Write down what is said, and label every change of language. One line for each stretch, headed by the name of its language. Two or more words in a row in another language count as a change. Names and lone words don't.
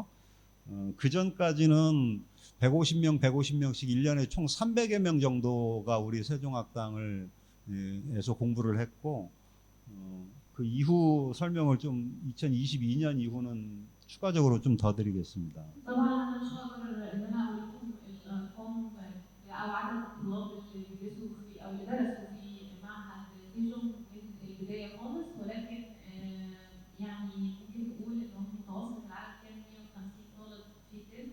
Korean: 그 전까지는 150명씩 1년에 총 300여 명 정도가 우리 세종학당을 에서 공부를 했고 그 이후 설명을 좀 2022년 이후는 추가적으로 좀 더 드리겠습니다.
Arabic: طبعا انا مش هقدر ان انا اقول لكم الارقام او عدد الطلاب اللي بيدرسوا في او اللي درسوا في معهد سيجون من البدايه خالص ولكن يعني ممكن نقول ان هم متوسط العدد كان 150 طالب في الترم